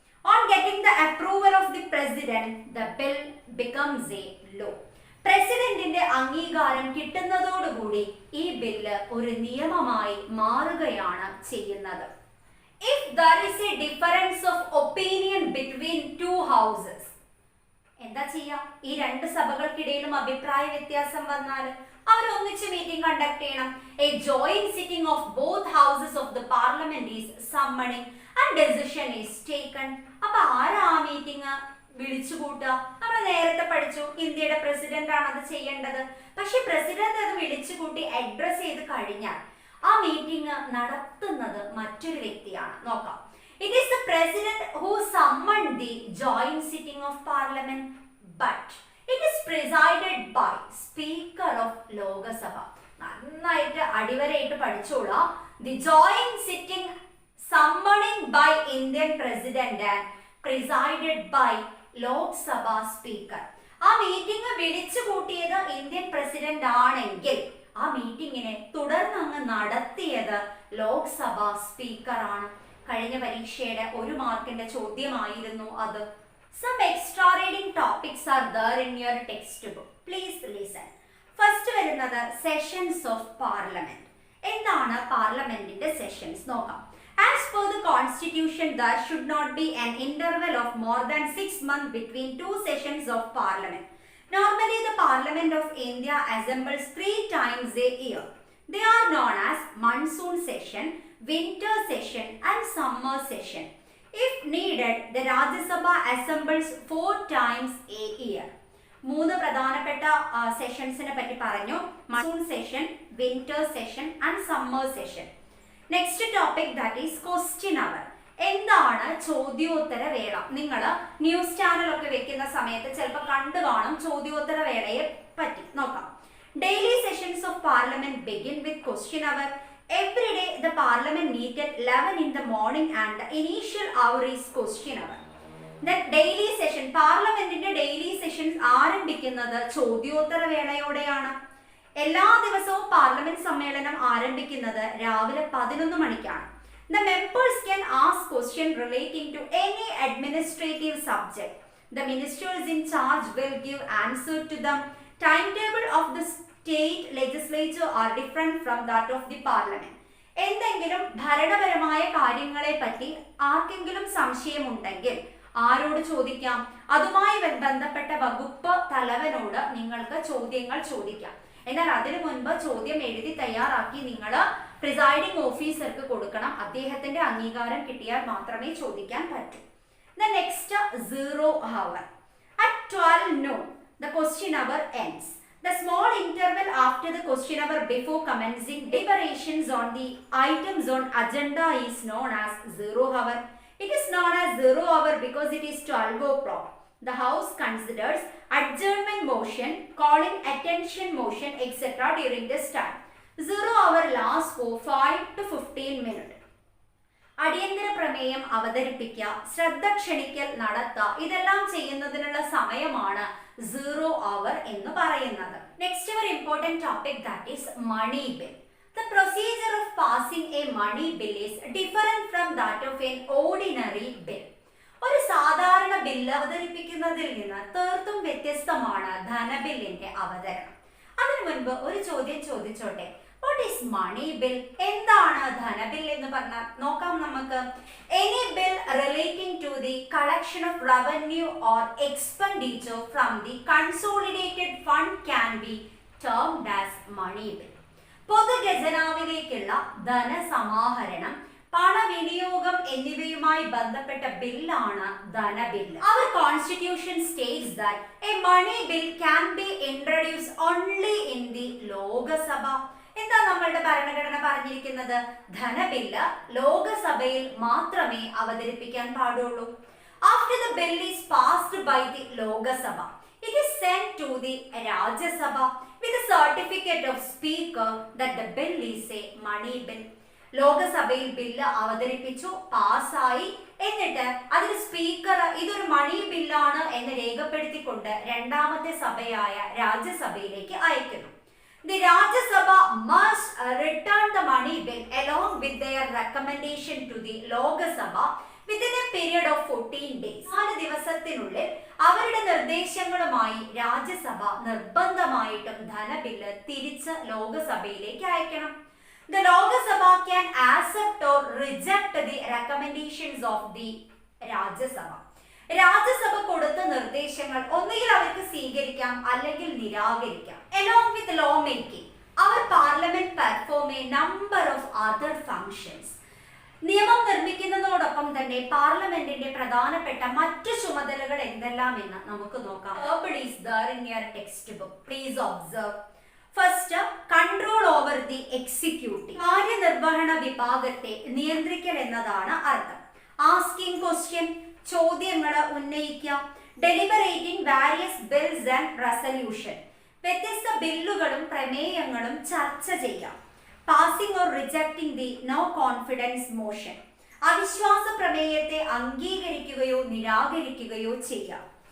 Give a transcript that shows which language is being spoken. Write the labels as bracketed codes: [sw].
[en] On getting the approval of the president, the bill becomes a law. [ml] പ്രസിഡന്റിന്റെ അംഗീകാരം കിട്ടുന്നതോടുകൂടി ഈ bill ഒരു നിയമമായി മാറുകയാണ് ചെയ്യുന്നത്. [en] If there is a difference of opinion between 2 houses, [ml] എന്താ ചെയ്യാ? ഈ രണ്ട് സഭകൾക്കിടയിലും അഭിപ്രായ വ്യത്യാസം വന്നാൽ അവർ ഒന്നിച്ച് മീറ്റിംഗ് കണ്ടക്ട് ചെയ്യണം. [en] A joint sitting of both houses of the parliament is summoning and decision is taken. [ml] അപ്പൊ ആരാ ആ മീറ്റിംഗ് വിളിച്ചു കൂട്ടുക? നമ്മൾ നേരത്തെ പഠിച്ചു ഇന്ത്യയുടെ പ്രസിഡന്റ് ആണ് അത് ചെയ്യേണ്ടത്. പക്ഷെ പ്രസിഡന്റ് അത് വിളിച്ചു കൂട്ടി അഡ്രസ് ചെയ്ത് കഴിഞ്ഞാൽ ആ മീറ്റിംഗ് നടത്തുന്നത് മറ്റൊരു വ്യക്തിയാണ്. നോക്കാം. [en] It is the president who summoned the joint sitting of parliament, but it is presided by speaker of Lok Sabha. [ml] നന്നായിട്ട് അടിവരയിട്ട് പഠിച്ചോളാം. [en] The joint sitting summoning by Indian president and presided by Lok Sabha speaker. [ml] ആ meeting വിളിച്ചു കൂട്ടിയത് Indian president ആണെങ്കിൽ ആ മീറ്റിംഗിനെ തുടർന്ന് അങ്ങ് നടത്തിയത് ലോക്സഭ സ്പീക്കർ ആണ്. കഴിഞ്ഞ പരീക്ഷയുടെ 1 മാർക്കിന്റെ ചോദ്യമായിരുന്നു അത്. [en] Some extra reading topics are there in your textbook. Please listen. First വരുന്നത് sessions of parliament. [ml] എന്താണ് പാർലമെന്റിന്റെ സെഷൻസ് നോക്കാം. [en] As per the constitution, there should not be an interval of more than 6 months between 2 sessions of parliament. Normally, the Parliament of India assembles 3 times a year. They are known as monsoon session, winter session and summer session. If needed, the Rajya Sabha assembles 4 times a year. [ml] 3 പ്രധാനപ്പെട്ട സെഷൻസിനെ പറ്റി പറഞ്ഞു. [en] Monsoon session, winter session and summer session. Next topic, that is question hour. [ml] എന്താണ് ചോദ്യോത്തര വേള? നിങ്ങൾ news ചാനലൊക്കെ വെക്കുന്ന സമയത്ത് ചിലപ്പോൾ കണ്ടു കാണും ചോദ്യോത്തര വേളയെ പറ്റി. നോക്കാം. [en] Daily sessions of parliament begin with question hour. Every day the parliament meet at 11 in the morning and the initial hour is question hour. The daily session, [ml] പാർലമെന്റിന്റെ ഡെയിലി സെഷൻസ് ആരംഭിക്കുന്നത് ചോദ്യോത്തര വേളയോടെയാണ്. എല്ലാ ദിവസവും പാർലമെന്റ് സമ്മേളനം ആരംഭിക്കുന്നത് രാവിലെ 11 മണിക്കാണ്. [en] The members can ask questions relating to any administrative subject. The ministers in charge will give answer to them. Timetable of the state legislature are different from that of the parliament. [ml] എന്തെങ്കിലും ഭരണപരമായ കാര്യങ്ങളെ പറ്റി ആർക്കെങ്കിലും സംശയമുണ്ടെങ്കിൽ ആരോട് ചോദിക്കാം? അതുമായി ബന്ധപ്പെട്ട വകുപ്പ് തലവനോട് നിങ്ങൾക്ക് ചോദ്യങ്ങൾ ചോദിക്കാം. എന്നാൽ അതിനു മുൻപ് ചോദ്യം എഴുതി തയ്യാറാക്കി നിങ്ങൾ പ്രിസൈഡിംഗ് ഓഫീസർക്ക് കൊടുക്കണം. അദ്ദേഹത്തിന്റെ അംഗീകാരം കിട്ടിയാൽ മാത്രമേ ചോദിക്കാൻ പറ്റൂ. [en] The next 0 hour. At 12 noon, the question hour ends. The small interval after the question hour before commencing deliberations on the items on agenda is known as 0 hour. It is known as 0 hour because it is 12 o'clock. The House considers adjournment motion, calling attention motion, etc. during this time. 0 hour lasts for 5 to 15 minutes. [ml] അടിയന്തര പ്രമേയം അവതരിപ്പിക്കുക, ശ്രദ്ധ ക്ഷണിക്കൽ നടത്തുക, ഇതെല്ലാം ചെയ്യുന്നതിനുള്ള സമയമാണ് 0 hour എന്ന് പറയുന്നത്. [en] Next ഒരു important topic that is money bill. The procedure of passing a money bill is different from that of an ordinary bill. [ml] ഒരു സാധാരണ ബില്ല് അവതരിപ്പിക്കുന്നതിൽ നിന്ന് തീർത്തും വ്യത്യസ്തമാണ് ധനബില്ലിന്റെ അവതരണം. അതിനു മുൻപ് ഒരു ചോദ്യം ചോദിച്ചോട്ടെ. [en] What is money bill? [ml] എന്താണ് ധനബിൽ എന്ന് പറഞ്ഞാൽ നോക്കാം നമുക്ക്. [en] Any bill relating to the collection of revenue or expenditure from the consolidated fund can be termed as money bill. [ml] പൊതുഖജനാവിലേക്കുള്ള ധനസമാഹരണം, പണവിനിയോഗം എന്നിവയുമായി ബന്ധപ്പെട്ട ബില്ലാണ് ധനബില്ല്. [en] Our constitution states that a money bill can be introduced only in the Lok Sabha. [ml] എന്താ നമ്മളുടെ ഭരണഘടന പറഞ്ഞിരിക്കുന്നത്? ധനബില്ല് ലോകസഭയിൽ മാത്രമേ അവതരിപ്പിക്കാൻ പാടുള്ളൂ. [en] After the bill is passed by the Lok Sabha, it is sent to the Rajya Sabha with a certificate of speaker that the bill is a money bill. [ml] ലോകസഭയിൽ bill അവതരിപ്പിച്ചു, പാസ്സായി, എന്നിട്ട് അതിൽ സ്പീക്കർ ഇതൊരു മണി ബില്ലാണ് എന്ന് രേഖപ്പെടുത്തിക്കൊണ്ട് രണ്ടാമത്തെ സഭയായ രാജ്യസഭയിലേക്ക് അയക്കുന്നു. [en] The Rajya Sabha must return the money bill along with their recommendation to the Loka Sabha within a period of 14 days. [ml] 4 ദിവസത്തിനുള്ളിൽ അവരുടെ നിർദ്ദേശങ്ങളുമായി രാജ്യസഭ നിർബന്ധമായിട്ടും ധനബില്ല് തിരിച്ച് ലോകസഭയിലേക്ക് അയക്കണം. [en] The Loka Sabha can accept or reject the recommendations of the Rajya Sabha. [ml] Rajya Sabha കൊടുത്ത നിർദ്ദേശങ്ങൾ ഒന്നുകിൽ അവർക്ക് സ്വീകരിക്കാം അല്ലെങ്കിൽ നിരാകരിക്കാം. [en] Along with law making, our parliament perform a number of other functions. [ml] നിയമം നിർമ്മിക്കുന്നതോടൊപ്പം തന്നെ പാർലമെന്റിന്റെ പ്രധാനപ്പെട്ട മറ്റു ചുമതലകൾ എന്തെല്ലാം എന്ന് നമുക്ക് നോക്കാം. [en] Is there in your textbook. Please observe. First, control over the executive. [ml] കാര്യനിർവഹണ വിഭാഗത്തെ നിയന്ത്രിക്കൽ എന്നതാണ് അർത്ഥം. [en] Asking question, [ml] ചോദ്യങ്ങൾ ഉന്നയിക്കുക. [en] Deliberating various bills and resolution, [ml] വ്യത്യസ്ത ബില്ലുകളും പ്രമേയങ്ങളും ചർച്ച ചെയ്യാം. [en] passing or rejecting the no confidence motion, [ml] അവിശ്വാസ പ്രമേയത്തെ അംഗീകരിക്കുകയോ നിരാകരിക്കുകയോ ചെയ്യാം.